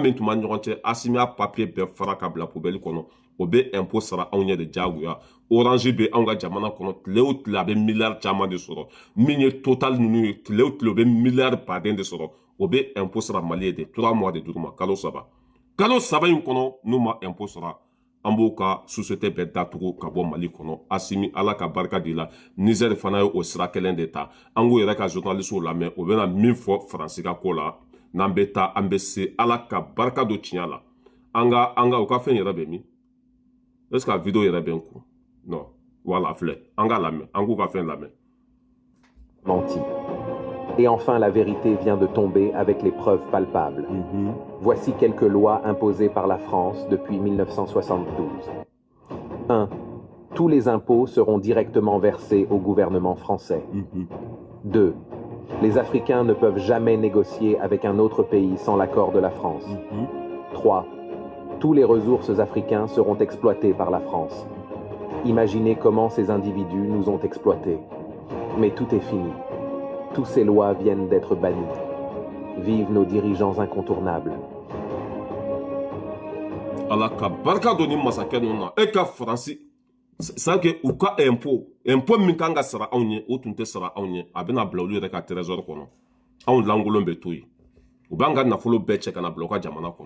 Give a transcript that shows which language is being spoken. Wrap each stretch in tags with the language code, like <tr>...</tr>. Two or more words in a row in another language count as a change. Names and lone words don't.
<bm>min tun b'a ɲɔgɔn cɛ Asimi y'a papier bɛɛ fara ka bila poubelle kɔnɔ o bɛ impôt sara anw ɲɛ de jagoya Orange bɛ anw ka jamana kɔnɔ tile o tile a bɛ miliyari caman de sɔrɔ min ye Total ninnu ye tile o tile o bɛ miliyari baden de sɔrɔ o bɛ impôt sara Mali ye de 3 mois de duuru ma kalo saba in kɔnɔ n'u ma impôt sara an b'o ka société bɛɛ datugu ka bɔ Mali kɔnɔ. Asimi ala ka barika de la Niger fana ye o sira kelen de ta. An k'o yɛrɛ ka journalistes lamɛn o bɛna min fɔ Faransi ka ko la n'an bɛ taa an bɛ se ala ka barika do tiɲɛ la. An ka o ka fɛn yɛrɛ bɛ min?</bm> <fr>Est-ce que la vidéo</fr> <bm>yɛrɛ bɛ n kun?</bm> <fr>Non.</fr> <bm>Voilà, filɛ. An ka lamɛn. An k'u ka fɛn lamɛn.</bm> <fr>Menti. Et enfin, la vérité vient de tomber avec les preuves palpables. Voici quelques lois imposées par la France depuis 1972. 1. Tous les impôts seront directement versés au gouvernement français. 2. Les Africains ne peuvent jamais négocier avec un autre pays sans l'accord de la France. 3. Tous les ressources africains seront exploités par la France. Imaginez comment ces individus nous ont exploités. Mais tout est fini. Toutes ces lois viennent d'être bannies. Vivent nos dirigeants incontournables.</fr> <bm>Ala ka barika doni masakɛ ninnu na e ka Faransi</bm> <fr>c'est que</fr> <bm>u ka impôt min kan ka sara anw ye o tun tɛ sara anw ye a bɛna bila olu yɛrɛ ka trésor kɔnɔ anw lankolon bɛ to yen u b'an ka nafolo bɛɛ cɛ ka na bila u ka jamana kɔnɔ.</bm>